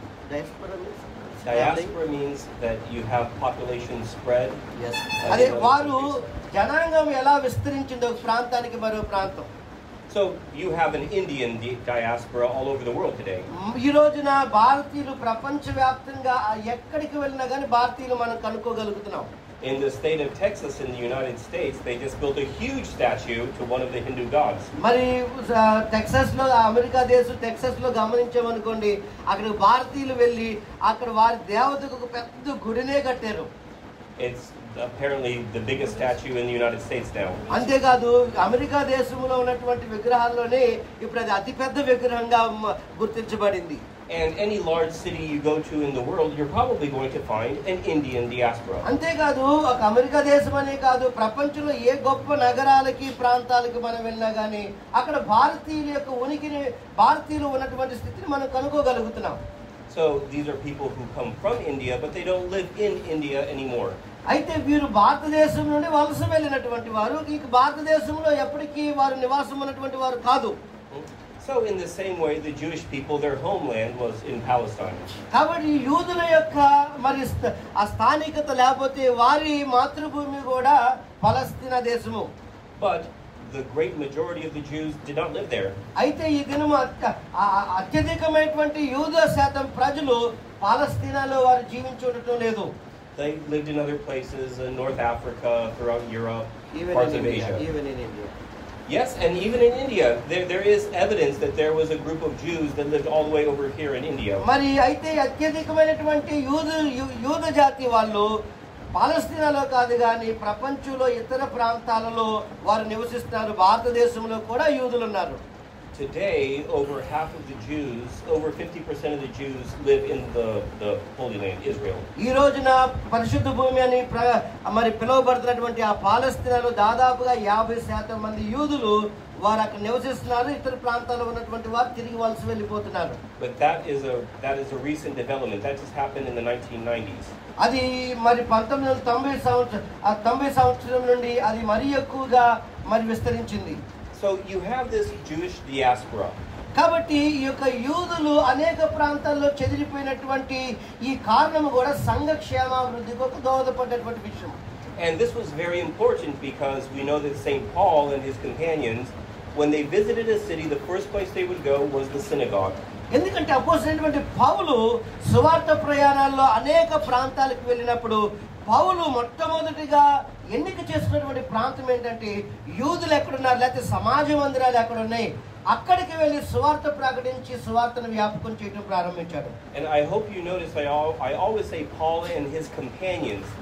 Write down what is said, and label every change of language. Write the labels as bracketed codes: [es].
[en] Diaspora means that you have population spread. Yes. [te] అదే వారు జనాంగం ఎలా విస్తరించిందో ఒక ప్రాంతానికి మరో ప్రాంతం. [en] So you have an Indian diaspora all over the world today. [te] ఈ రోజున భారతీయులు ప్రపంచవ్యాప్తంగా ఎక్కడికి వెళ్ళినా కానీ భారతీయులు మనం కనుక్కోగలుగుతున్నాం. [en] In the state of Texas in the United States, they just built a huge statue to one of the Hindu gods. [te] మరి టెక్సాస్ లో, అమెరికా దేశం టెక్సాస్ లో గమనించామనుకోండి, అక్కడ భారతీయులు వెళ్ళి అక్కడ వారి దేవతకు ఒక పెద్ద గుడినే కట్టారు. [en] It's apparently the biggest statue in the United States now. [te] అంతేకాదు అమెరికా దేశంలో ఉన్నటువంటి విగ్రహాల్లోనే ఇప్పుడు అది అతిపెద్ద విగ్రహంగా గుర్తించబడింది. [en] And any large city you go to in the world, you're probably going to find an Indian diaspora. [te] అంతేకాదు ఒక అమెరికా దేశం అనే కాదు, ప్రపంచంలో ఏ గొప్ప నగరాలకి ప్రాంతాలకి మనం వెళ్ళినా కానీ అక్కడ భారతీయుల యొక్క ఉనికిని, భారతీయులు ఉన్నటువంటి స్థితిని మనం కనుక్కోగలుగుతున్నాం. [en] So these are people who come from India, but they don't live in India anymore. [te] అయితే వీరు భారతదేశం నుండి వలస వెళ్ళినటువంటి వారు, ఇక భారతదేశంలో ఎప్పటికీ వారు నివాసం ఉన్నటువంటి వారు కాదు. [en] So in the same way, the Jewish people, their homeland was in Palestine. [te] కాబట్టి యూదుల యొక్క మరి ఆ స్థానికత లేకపోతే వారి మాతృభూమి కూడా పలస్తీనా దేశము. [en] But the great majority of the Jews did not live there. [te] అయితే ఈ దినము అత్యధికమైనటువంటి యూద శాతం ప్రజలు పాలస్తీనాలో వారు జీవించి ఉండటం లేదు. [en] They lived in other places in North Africa, throughout Europe, Even parts in of India, Asia. even in India. Yes, and even in India, there is evidence that there was a group of Jews that lived all the way over here in India. [te] మరి అయితే అత్యధికమైనటువంటి యూద జాతి వాళ్ళు పాలస్తీనాలో కాదు కానీ ప్రపంచంలో ఇతర ప్రాంతాలలో వారు నివసిస్తున్నారు. భారతదేశంలో కూడా యూదులు ఉన్నారు. [en] Today, over half of the Jews, over 50% of the Jews live in the Holy Land, Israel. [te] ఈ రోజున పరిశుద్ధ భూమి అని మరి పిలువబడుతున్నటువంటి ఆ పాలస్తీనాలో దాదాపుగా 50% మంది యూదులు వారు అక్కడ నివసిస్తున్నారు. ఇతర ప్రాంతాల్లో ఉన్నటువంటి వారు తిరిగి వలస వెళ్ళిపోతున్నారు. [en] But that is a recent development. That just happened in the 1990s. [te] అది మరి 1990 సంవత్సరం నుండి అది మరీ ఎక్కువగా మరి విస్తరించింది. [en] So you have this Jewish diaspora. [te] కాబట్టి ఈ యొక్క యూదులు అనేక ప్రాంతాల్లో చెదిరిపోయినటువంటి ఈ కారణం కూడా సంఘ క్షేమాభివృద్ధికి ఒక దోహదపడ్డటువంటి విషయం. [en] And this was very important because we know that St. Paul and his companions, when they visited a city, the first place they would go was the synagogue. [te] ఎందుకంటే అపోస్తలుడైనటువంటి పౌలు సువార్త ప్రయాణాల్లో అనేక ప్రాంతాలకు వెళ్ళినప్పుడు పౌలు మొట్టమొదటిగా ఎన్నిక చేసుకున్నటువంటి ప్రాంతం ఏంటంటే యూదులు ఎక్కడున్నారు, లేకపోతే సమాజ మందిరాలు ఎక్కడున్నాయి, అక్కడికి వెళ్ళి సువార్త ప్రకటించి సువార్తను వ్యాపకం చేయడం ప్రారంభించాడు. [en] And I hope you notice I always say Paul and his companions.